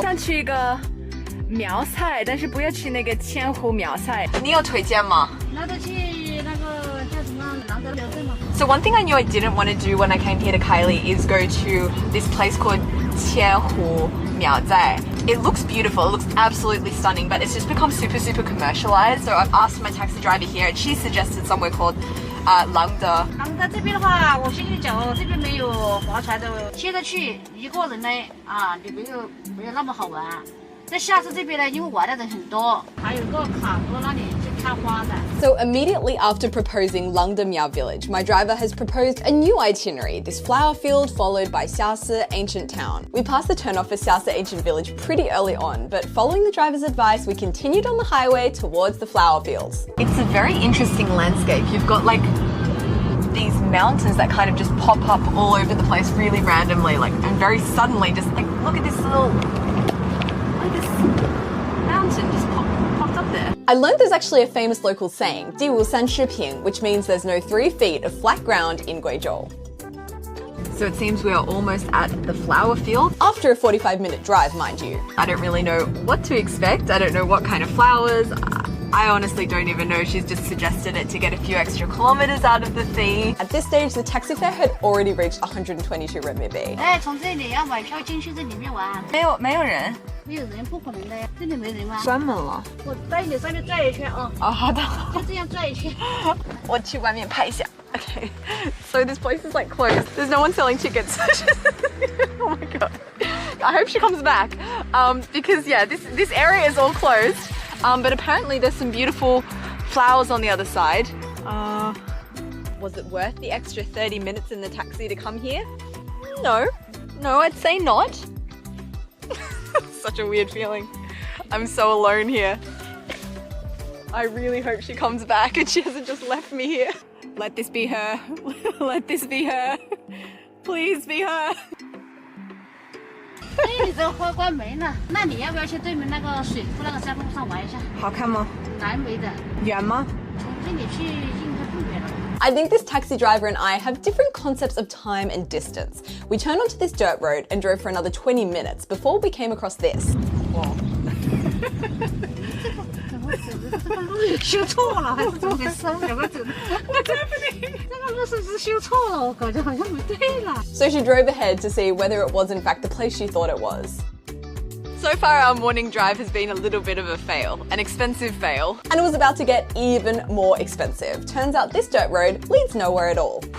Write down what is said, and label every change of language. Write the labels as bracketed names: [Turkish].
[Chinese] 想去一个苗寨，但是不要去那个千户苗寨。你有推荐吗？那就去那个叫什么廊德寮镇吗？ [English] So one thing I knew I didn't want to do when I came here to Kaili is go to this place called千户苗寨. It looks beautiful, it looks absolutely stunning, but it's just become super commercialized. So I've asked my taxi driver here and she suggested somewhere called廊德。 [Chinese] 廊德这边的话，我先跟你讲哦，这边没有划船的，现在去一个人呢你没有那么好玩。在下次这边呢，因为玩的人很多，还有个卡河那里去看花的。 [English] So immediately after proposing Langda Miao village, my driver has proposed a new itinerary, this flower field followed by Xiaosi ancient town. We passed the turnoff for Xiaosi ancient village pretty early on, but following the driver's advice, we continued on the highway towards the flower fields. It's a very interesting landscape. You've got like these mountains that kind of just pop up all over the place really randomly, like, and very suddenly, just like, look at this little, like this mountain just popped up there. I learned there's actually a famous local saying, [Chinese] 地无三尺平, [English] which means there's no 3 feet of flat ground in Guizhou. So it seems we are almost at the flower field. After a 45-minute drive, mind you. I don't really know what to expect. I don't know what kind of flowers. I honestly don't even know. She's just suggested it to get a few extra kilometers out of the fee. At this stage, the taxi fare had already reached 122 renminbi. [Chinese] 哎，从这里要买票进去这里面玩，没有人。没有人不可能的呀，这里没人吗？关门了。我带你上去转一圈啊。哦，好的。就这样转一圈。我去外面拍一下。 [English] Okay, so this place is like closed. There's no one selling tickets. Oh my god. I hope she comes back. Because yeah, this area is all closed. But apparently there's some beautiful flowers on the other side. Was it worth the extra 30 minutes in the taxi to come here? No, I'd say not. Such a weird feeling. I'm so alone here. I really hope she comes back and she hasn't just left me here. Let this be her. Let this be her. Please be her. [Chinese] 哎，你这花关门了，那你要不要去对面那个水库那个山路上玩一下？好看吗？南围的，远吗？从这里去应该不远了。 [English] I think this taxi driver and I have different concepts of time and distance. We turned onto this dirt road and drove for another 20 minutes before we came across this. [Chinese] 这个路修错了还是怎么回事？两个走的，这个路是不是修错了？我感觉好像不对了。 [English] So she drove ahead to see whether it was in fact the place she thought it was. So far our morning drive has been a little bit of a fail, an expensive fail. And it was about to get even more expensive. Turns out this dirt road leads nowhere at all.